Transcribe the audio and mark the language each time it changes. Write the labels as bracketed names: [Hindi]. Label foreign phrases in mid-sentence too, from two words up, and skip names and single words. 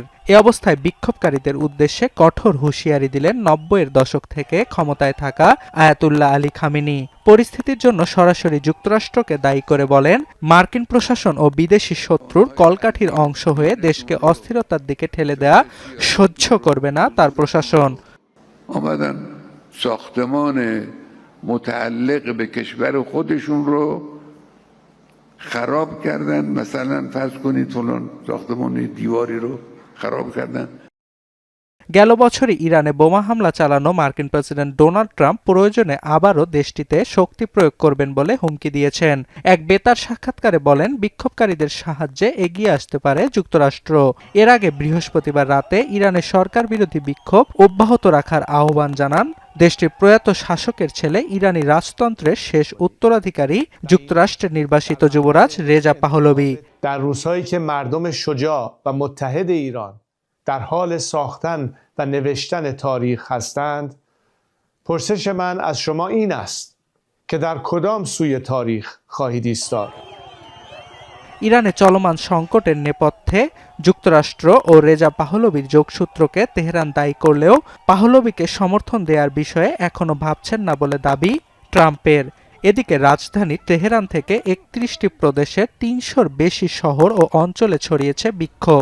[Bangla] এ অবস্থায় বিক্ষোভকারীদের উদ্দেশ্যে কঠোর হুঁশিয়ারি দিলেন 90-এর দশক থেকে ক্ষমতায় থাকা আয়াতুল্লাহ আলী খামেনি। পরিস্থিতির জন্য সরাসরি যুক্তরাষ্ট্রকে দায়ী করে বলেন, মার্কিন প্রশাসন ও বিদেশি শত্রুর কলকাঠির অংশ হয়ে দেশকে অস্থিরতার দিকে ঠেলে দেয়া সহ্য করবে না তার প্রশাসন। [Persian] متعلق به کشور خودشون رو خراب کردن. مثلا فرض کنید فلان ساختمان دیواری رو خراب کردن. [Bangla] গেল বছরই ইরানে বোমা হামলা চালানো মার্কিন প্রেসিডেন্ট ডোনাল্ড ট্রাম্প প্রয়োজনে আবারও দেশটিতে শক্তি প্রয়োগ করবেন বলে হুমকি দিয়েছেন। এক বেতার সাক্ষাৎকারে বলেন, বিক্ষোভকারীদের সাহায্যে এগিয়ে আসতে পারে যুক্তরাষ্ট্র। এর আগে বৃহস্পতিবার রাতে ইরানের সরকার বিরোধী বিক্ষোভ অব্যাহত রাখার আহ্বান জানান দেশটির প্রয়াত শাসকের ছেলে, ইরানি রাজতন্ত্রের শেষ উত্তরাধিকারী, যুক্তরাষ্ট্রের নির্বাসিত যুবরাজ রেজা পাহলভি। [Persian] در روزهایی که مردم شجاع و متحد ایران در حال ساختن و نوشتن تاریخ هستند، پرسش من از شما این است که در کدام سوی تاریخ خواهید ایستاد؟ [Bangla] ইরানে চলমান সংকটের নেপথ্যে যুক্তরাষ্ট্র ও রেজা পাহলভির যোগসূত্রকে তেহরান দায়ী করলেও পাহলভিকে সমর্থন দেওয়ার বিষয়ে এখনো ভাবছেন না বলে দাবি ট্রাম্পের। এদিকে রাজধানী তেহরান থেকে 31টি প্রদেশের 300-র বেশি শহর ও অঞ্চলে ছড়িয়েছে বিক্ষোভ।